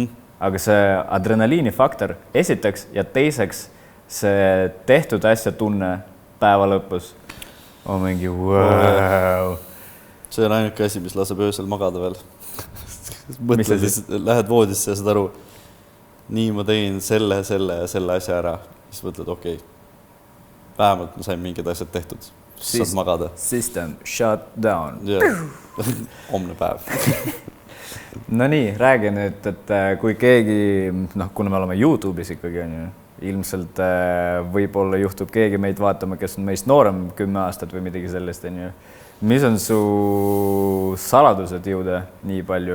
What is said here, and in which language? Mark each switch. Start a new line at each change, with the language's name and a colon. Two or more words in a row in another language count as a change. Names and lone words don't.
Estonian: Aga see adrenaliini faktor esiteks ja teiseks see tehtud asja tunne päeva lõpus on mingi wow. See on ainuke asi, mis laseb öösel magada veel. Mõtled, lähed voodisse ja saad aru, nii ma tegin selle asja ära. Siis mõtled, okei, vähemalt ma sain mingid asjad tehtud. Saad magada.
English: System shut down.
Estonian: Homne päev. No nii, räägi nüüd, et kui keegi, kuna me oleme YouTube'is ikkagi, on ju, ilmselt võib-olla juhtub keegi meid vaatama, kes on meist noorem 10 aastat või midagi sellest, on ju. Mis on su saladused jõuda nii palju?